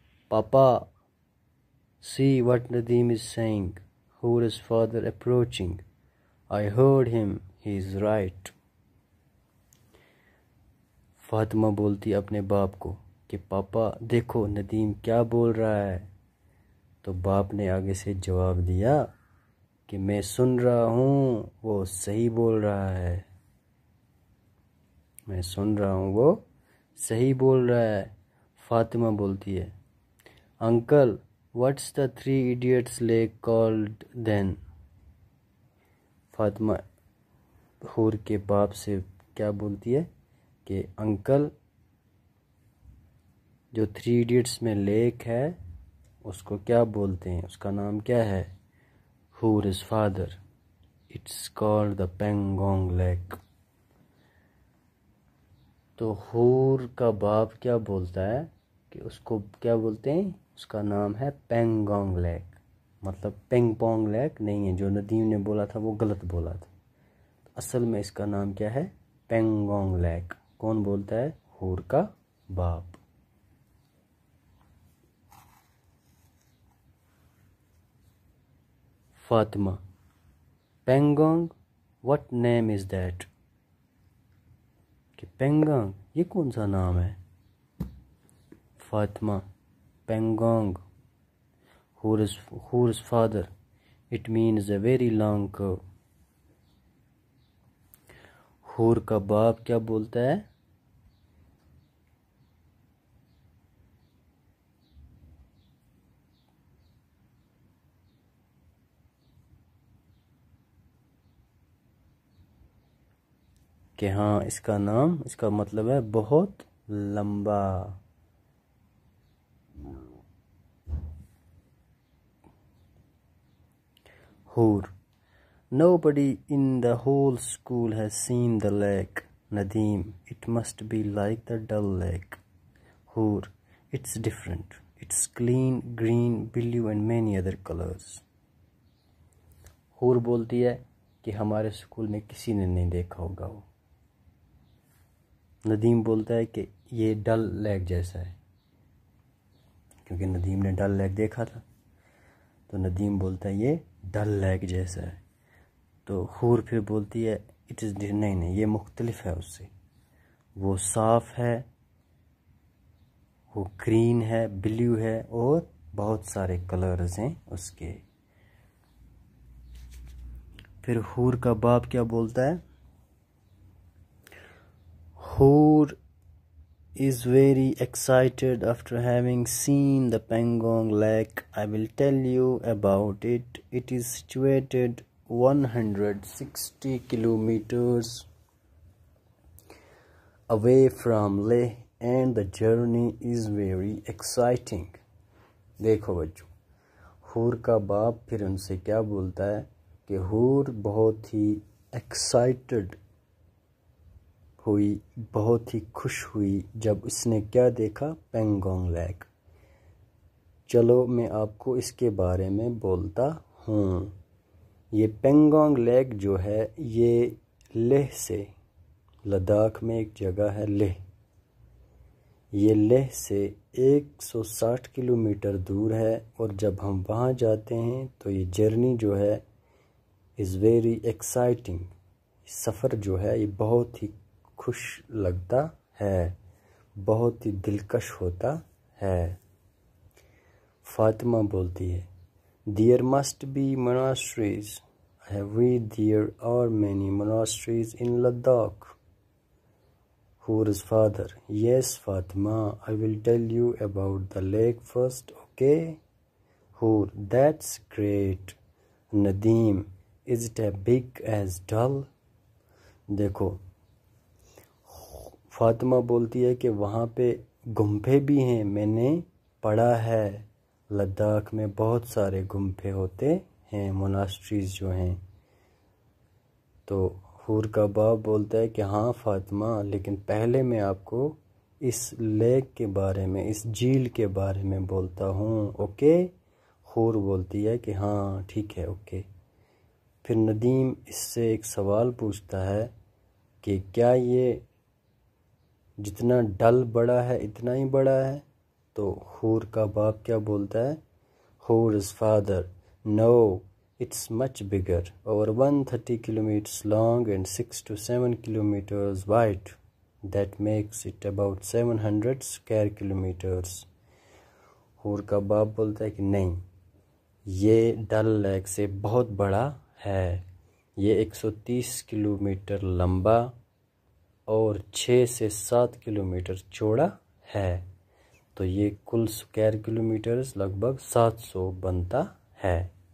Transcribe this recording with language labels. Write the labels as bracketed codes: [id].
[en] Papa, see what Nadeem is saying. Hur's father approaching. I heard him. He is right. [ur] Fatima بولتی اپنے باپ کو کہ پاپا دیکھو ندیم کیا بول رہا ہے. تو باپ نے آگے سے جواب دیا کہ میں سن رہا ہوں وہ صحیح بول رہا ہے. میں سن رہا ہوں وہ صحیح بول رہا ہے. فاطمہ بولتی ہے [en] Uncle what's the 3 idiots lake called then. [ur] فاطمہ حور کے باپ سے کیا بولتی ہے کہ انکل جو 3 idiots میں لیک ہے اس کو کیا بولتے ہیں, اس کا نام کیا ہے. [en] Hur's father. It's called the Pangong Lake. [ur] تو حور کا باپ کیا بولتا ہے کہ اس کو کیا بولتے ہیں, اس کا نام ہے پینگونگ لیک. مطلب پینگ پونگ لیک نہیں ہے, جو ندیم نے بولا تھا وہ غلط بولا تھا. اصل میں اس کا نام کیا ہے, پینگونگ لیک. کون بولتا ہے, حور کا باپ. [en] Fatima Pangong what name is that. [ur] کہ پینگونگ یہ کون سا نام ہے. Fatima Pangong [en] Hur's father. It means a very long curve. [ur] حور کا باپ کیا بولتا ہے, کہ ہاں اس کا نام, اس کا مطلب ہے بہت لمبا. [en] Hur nobody in the whole school has seen the lake. Nadeem, it must be like the Dal Lake. Hur, it's different. It's clean, green, blue and many other colors. [ur] حور بولتی ہے کہ ہمارے اسکول میں کسی نے نہیں دیکھا ہوگا وہ. ندیم بولتا ہے کہ یہ ڈل لیک جیسا ہے, کیونکہ ندیم نے ڈل لیک دیکھا تھا. تو ندیم بولتا ہے یہ ڈل لیک جیسا ہے. تو حور پھر بولتی ہے نہیں یہ مختلف ہے اس سے, وہ صاف ہے, وہ گرین ہے, بلیو ہے اور بہت سارے کلرز ہیں اس کے. پھر حور کا باپ کیا بولتا ہے, [en] Hur is very excited after having seen the Pangong Lake. I will tell you about it. It is situated 160 kilometers away from Leh and the journey is very exciting. [ur] دیکھو بچوں, حور کا باپ پھر ان سے کیا بولتا ہے کہ حور بہت ہی ایکسائٹڈ ہوئی, بہت ہی خوش ہوئی جب اس نے کیا دیکھا, پینگونگ لیک. چلو میں آپ کو اس کے بارے میں بولتا ہوں. یہ پینگونگ لیک جو ہے یہ لیہ سے, لداخ میں ایک جگہ ہے لیہ, یہ لیہ سے 160 کلومیٹر دور ہے. اور جب ہم وہاں جاتے ہیں تو یہ جرنی جو ہے [en] Is very exciting. [ur] سفر جو ہے یہ بہت ہی خوش لگتا ہے, بہت ہی دلکش ہوتا ہے. فاطمہ بولتی ہے [en] There must be monasteries. I have read there are many monasteries in Ladakh. Hur's father. Yes, Fatima, I will tell you about the lake first, okay? Hur, that's great. Nadeem, is it as big as Dal? [ur] دیکھو فاطمہ بولتی ہے کہ وہاں پہ گمبھے بھی ہیں, میں نے پڑھا ہے لداخ میں بہت سارے گمبھے ہوتے ہیں, موناسٹریز جو ہیں. تو حور کا باپ بولتا ہے کہ ہاں فاطمہ, لیکن پہلے میں آپ کو اس لیک کے بارے میں, اس جھیل کے بارے میں بولتا ہوں, اوکے. حور بولتی ہے کہ ہاں ٹھیک ہے اوکے. پھر ندیم اس سے ایک سوال پوچھتا ہے کہ کیا یہ جتنا ڈل بڑا ہے اتنا ہی بڑا ہے؟ تو حور کا باپ کیا بولتا ہے؟ [en] Hur's father, no, it's much bigger, over 130 kilometers long and 6 to 7 kilometers wide. That makes it about 700 square kilometers. [ur] حور کا باپ بولتا ہے کہ نہیں، یہ ڈل لیک سے بہت بڑا ہے، یہ 130 کلومیٹر لمبا اور 6 سے 7 کلومیٹر چوڑا ہے، تو یہ کل سکوائر کلومیٹرز لگ بھگ 700 بنتا ہے۔